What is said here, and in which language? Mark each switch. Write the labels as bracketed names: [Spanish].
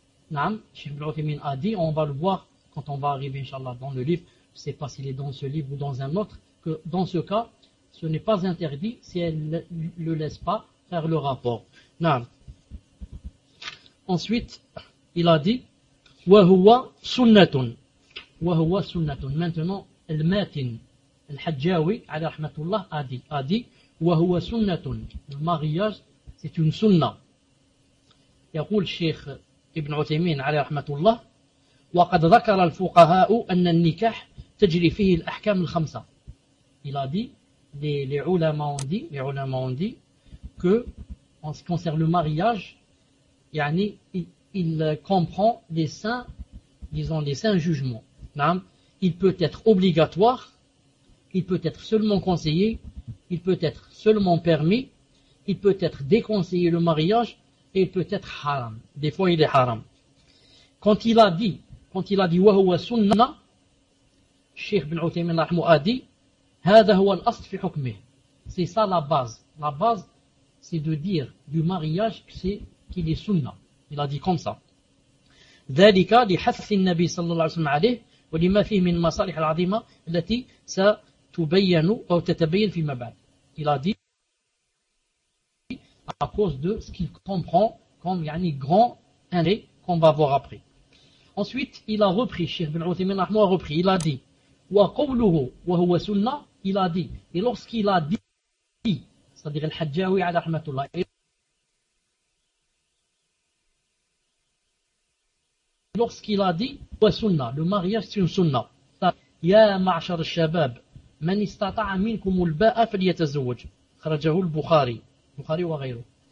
[French] Naam, Cheikh Ibn Uthaymeen a dit, on va le voir quand on va arriver, Inch'Allah, dans le livre, je ne sais pas s'il est dans ce livre ou dans un autre, que dans ce cas, ce n'est pas interdit si elle ne le laisse pas faire le rapport. Naam. Ensuite, il a dit, [Arabic] وَهُوَ سُنَّةٌ وَهُوَ سُنَّةٌ. [French] Maintenant, [Arabic] الْمَاتِن الْحَجَّاوِ عَلَى رَحْمَةُ اللَّهِ [French] a dit, [Arabic] وَهُوَ سُنَّةٌ. [French] Le mariage, c'est une sunna. [Arabic] يقول الشيخ ابن عثيمين عليه رحمة الله وقد ذكر الفقهاء أن النكاح تجري فيه الأحكام الخمسة. [French] Il a dit, les ulama ont dit que en ce qui concerne le mariage, yani, il comprend les cinq jugements. Non? Il peut être obligatoire, il peut être seulement conseillé, il peut être seulement permis, il peut être déconseillé le mariage, et il peut être haram. Des fois, il est haram. Quand il a dit, wa huwa sunna, Cheikh Ibn Uthaymin Rahmo a dit, [Arabic] هذا هو الأصل في حكمه. [French] C'est ça la base. La base, c'est de dire du mariage que c'est qu'il est sunna. Il a dit comme ça. [Arabic] ذلك لحث النبي صلى الله عليه وسلم عليه ولما فيه من المصالح العظيمة التي ستبين أو تتبين فيما بعد. [French] Il a dit à cause de ce qu'il comprend comme [Arabic] يعني [French] grand intérêt qu'on va voir après. Ensuite, il a repris, Cheikh Ibn Uthaymin Rahmo a repris, il a dit [Arabic] وقوله وهو سنة, [French] il a dit, et lorsqu'il a dit, c'est-à-dire الحجاوي [Arabic] على رحمة الله, [French] lorsqu'il a dit وسنة, le mariage c'est une sunna, [Arabic] يا معشر الشباب من استطاع منكم الباء فليتزوج, خرجه البخاري وغيره.